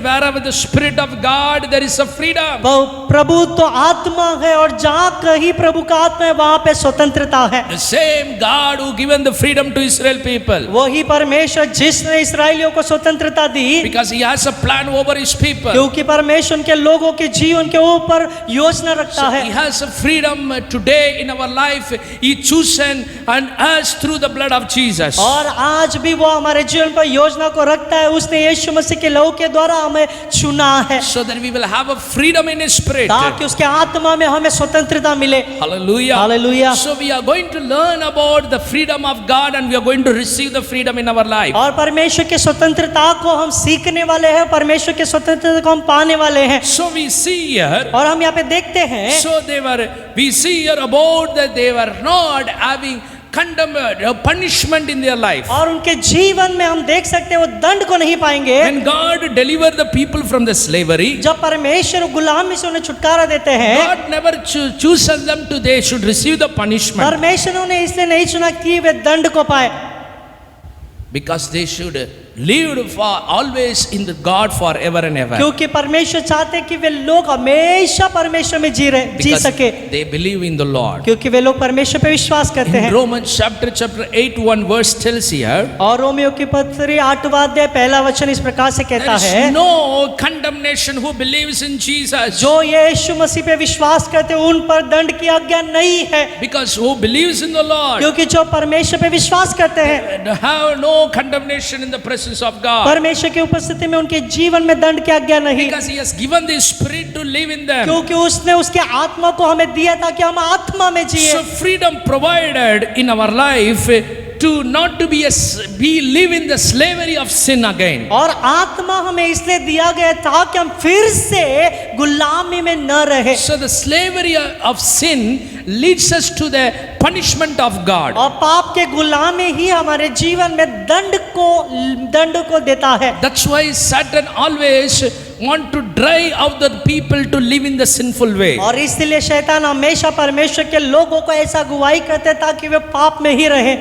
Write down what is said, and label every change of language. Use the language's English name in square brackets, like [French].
[English] Wherever the Spirit of God, there is a freedom. [Hindi] प्रभु तो आत्मा है और जहाँ कहीं प्रभु का आत्मा है वहाँ पे स्वतंत्रता है। [English] The same God who given the freedom to Israel people. [Hindi] वही परमेश्वर जिसने इस्राएलियों को स्वतंत्रता दी, [English] Because He has a plan over His people. [Hindi] क्योंकि परमेश्वर उनके लोगों के जीवन के ऊपर योजना रखता [English] He [Hindi] है। [English] has a freedom today in our life. He chosen and us through the blood of Jesus. [Hindi] और आज भी वो हमारे जीवन पर योजना को रखता है, उसने यीशु मसीह के लहू के द्वारा हमें चुना है [English] So that we will have a freedom in His spirit. [Hindi] ताकि उसके आत्मा में हमें स्वतंत्रता मिले। [English] Hallelujah. [Hindi] Hallelujah. [English] So we are going to learn about the freedom of God and we are going to receive the freedom in our life. [Hindi] और परमेश्वर के स्वतंत्रता को हम सीखने वाले हैं, परमेश्वर के स्वतंत्रता को हम पाने वाले हैं। [English] So we see here, [Hindi] और हम यहाँ पे देखते हैं, [English] we see here about that they were not having punishment in their life. [Hindi] और उनके जीवन में हम देख सकते हैं वो दंड को नहीं पाएंगे। [English] When God delivered the people from the slavery, [Hindi] जब परमेश्वर गुलामी से उन्हें छुटकारा देते हैं, [English] God never chooses them to they should receive the punishment, [Hindi] परमेश्वर ने इसलिए नहीं चुना कि वे दंड को पाए, [English] because they should live for always in the God forever and ever. [Hindi] क्योंकि परमेश्वर चाहते हैं कि वे लोग हमेशा परमेश्वर में जी [English] Because [Hindi] सके, [English] they believe in the Lord. [Hindi] क्योंकि वे लोग परमेश्वर पे विश्वास करते [English] In [Hindi] हैं। [English] Romans chapter 8 1 verse tells here, [Hindi] और रोमियो की पत्री 8वां अध्याय पहला वचन इस प्रकार से [English] there is [Hindi] है, [English] no condemnation who believes in Jesus, [Hindi] जो यीशु मसीह पे विश्वास करते हैं उन पर दंड की आज्ञा नहीं है, [English] because who believes in the Lord [Hindi] क्योंकि जो परमेश्वर पे विश्वास करते हैं [English] have no condemnation in the presence of God, [Hindi] परमेश्वर की उपस्थिति में उनके जीवन में दंड की आज्ञा नहीं, [English] because He has given the Spirit to live in them. [Hindi] क्योंकि उसने उसके आत्मा को हमें दिया ताकि हम आत्मा में जिए। [English] So freedom provided in our life to not to be live in the slavery of sin again. [Hindi] और आत्मा हमें इसलिए दिया गया ताकि हम फिर से गुलामी में न रहे। [English] So the slavery of sin leads us to the punishment of God. [Hindi] और पाप के गुलामी ही हमारे जीवन में दंड को देता है। [English] That's why Satan always want to drive out the people to live in the sinful way. [Hindi] और इसलिए शैतान हमेशा परमेश्वर के लोगों को ऐसा अगुवाई करते ताकि वे पाप में ही रहे।